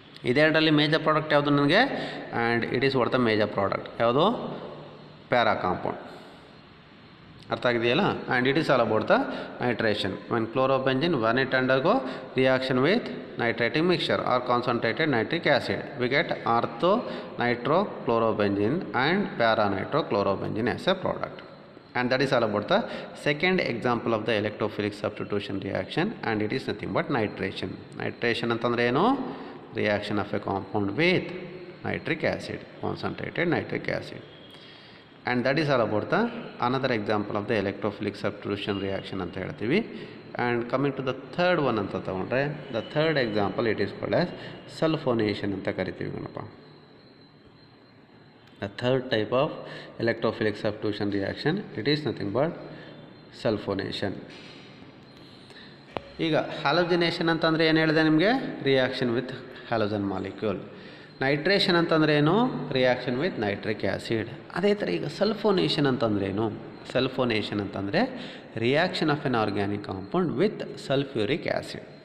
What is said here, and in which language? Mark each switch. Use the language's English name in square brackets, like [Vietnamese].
[Kannada] ಇದೆರಡರಲ್ಲಿ major product ಯಾವುದು ನನಗೆ, [English] and it is what the major product [Kannada] ಯಾವುದು, ಪ್ಯಾರಾ ಕಾಂಪೌಂಡ್. ಅರ್ಥ ಆಗಿದೆಯಲ್ಲ. [English] And it is all about the nitration. When chlorobenzene when it undergo reaction with nitrating mixture or concentrated nitric acid we get ortho nitro chlorobenzene and para nitro chlorobenzene as a product. And that is all about the second example of the electrophilic substitution reaction, and it is nothing but nitration. Nitration [Kannada] ಅಂತಂದ್ರೆ ಏನು, [English] reaction of a compound with nitric acid, concentrated nitric acid. And that is all about the another example of the electrophilic substitution reaction [Kannada] ಅಂತ ಹೇಳ್ತೀವಿ. [English] And coming to the third one [Kannada] ಅಂತ ತಗೊಂಡ್ರೆ, [English] the third example it is called as sulfonation [Kannada] ಅಂತ ಕರಿತೀವಿ [English] ಗಣಪ. The third type of electrophilic substitution reaction, it is nothing but sulfonation. [Kannada] ಈಗ ಹ್ಯಾಲೋಜಿನೇಷನ್ ಅಂತಂದರೆ ಏನು ಹೇಳಿದೆ ನಿಮಗೆ, [English] Reaction with halogen molecule. Nitration [Kannada] ಅಂತಂದ್ರೆ ಏನು, [English] Reaction with nitric acid. [Kannada] ಅದೇ ಥರ ಈಗ [English] sulfonation [Kannada] ಅಂತಂದ್ರೆ ಏನು, [English] sulfonation [Kannada] ಅಂತಂದರೆ [English] Reaction of an organic compound with sulfuric acid.